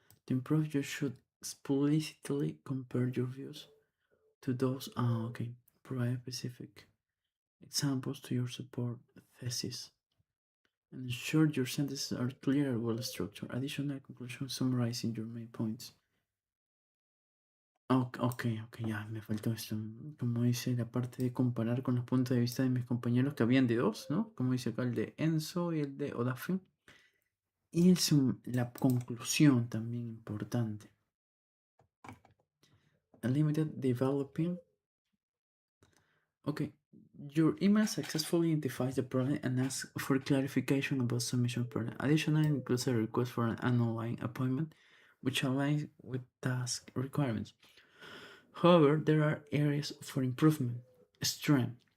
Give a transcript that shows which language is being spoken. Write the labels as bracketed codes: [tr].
[en] To improve, you should explicitly compare your views to those. Okay. Provide specific examples to your support thesis. And ensure your sentences are clear and well structured. Additional conclusion summarizing your main points. [es] Ok, ya, me faltó esto. Como dice la parte de comparar con los puntos de vista de mis compañeros, que habían de dos, ¿no? Como dice acá el de Enzo y el de Odafe. Y la conclusión también importante. [en] A limited developing. Okay, your email successfully identifies the problem and asks for clarification about submission problem. Additionally, includes a request for an online appointment, which aligns with task requirements. However, there are areas for improvement. Strength.